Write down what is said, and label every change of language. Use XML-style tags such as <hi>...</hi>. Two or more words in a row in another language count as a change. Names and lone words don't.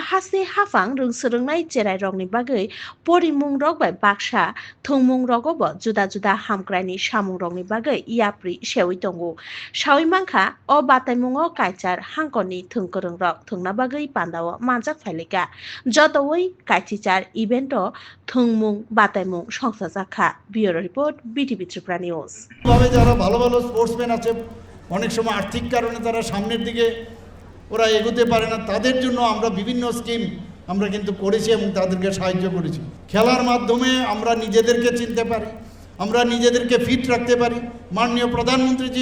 <trp>hase hafang rungsrungnai cherai rokni bagai porimung rok bai baksha thongmung rogo bo juda juda hamkraini samung rokni bagai yapri sewi tongo sawi mangkha o bataimungo kaichar hangkoni thungkorung rok thungna bagai pandao manjak phailika jotoi kaichichar evento thungmung bataimung songsajaka</trp> <en>bureau report</en> <trp>BTV Tripura News</trp> <bn>তবে যারা ভালো ভালো স্পোর্টসম্যান আছে অনেক সময় আর্থিক কারণে তারা সামনের দিকে ওরা এগোতে পারে না তাদের জন্য আমরা বিভিন্ন স্কিম আমরা কিন্তু করেছি এবং তাদেরকে সাহায্য করেছি খেলার মাধ্যমে আমরা নিজেদেরকে চিনতে পারি আমরা নিজেদেরকে ফিট রাখতে পারি মাননীয় প্রধানমন্ত্রীজি</bn>